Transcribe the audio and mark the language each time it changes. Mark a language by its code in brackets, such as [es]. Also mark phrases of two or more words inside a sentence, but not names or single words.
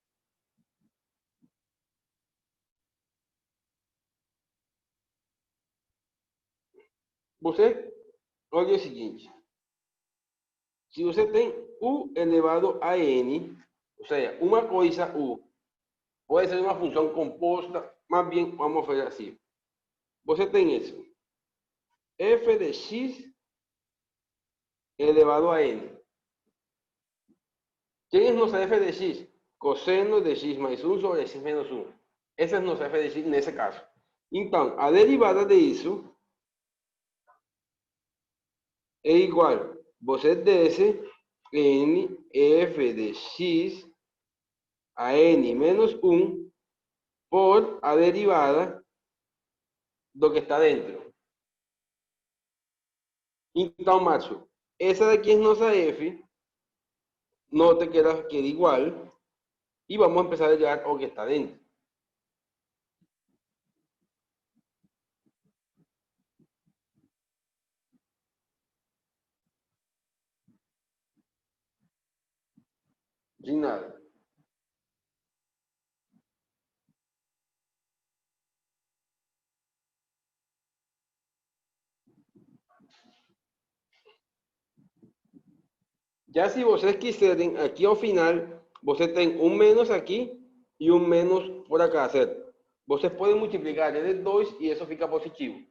[pt] Você olha o seguinte: se você tem u elevado a n, ou seja, uma coisa u, pode ser uma função composta, mais bem, vamos fazer assim. Você tem isso, f de x elevado a n. [es] ¿Quién es nuestra f de x? Coseno de x mais 1 sobre x menos 1. [pt] Essa é nossa f de x nesse caso. Então, a derivada disso é igual. Você desce n f de x a n menos 1 por a derivada do que está dentro. Então, Márcio, essa daqui é nossa f. Note que ela queda igual. [es] Y vamos a empezar a llegar o que está dentro. Sin nada. [pt] Ya si vocês quiserem, aqui ao final, você tem um menos aqui e um menos [es] por acá, [pt] certo? Vocês podem multiplicar entre 2 e isso fica positivo.